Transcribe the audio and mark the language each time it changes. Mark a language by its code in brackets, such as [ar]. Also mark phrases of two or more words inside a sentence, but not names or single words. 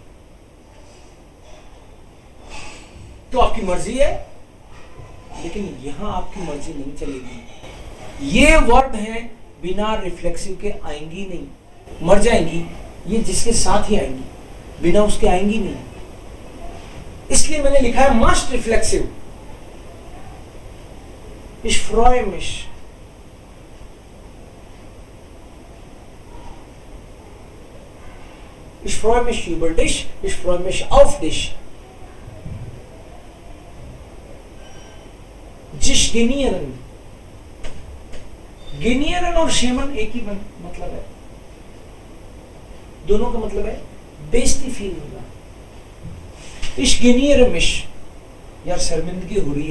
[hi] तो आपकी मर्जी है, लेकिन यहां आपकी मर्जी नहीं चलेगी। ये वर्ड हैं बिना रिफ्लेक्सिव के आएंगी नहीं, मर जाएंगी। ये जिसके साथ ही आएंगी, बिना उसके आएंगी नहीं। इसलिए मैंने लिखा है [en] must reflexive. [de] Ich freue mich. Ich freue mich über dich. Ich freue mich auf dich. sich genieren, [hi] गेनियरन और शेमन एक ही मतलब है, दोनों का मतलब है बेइज्जती फील होगा। [de] ich geniere mich, [hi] यार शर्मिंदगी हो रही है।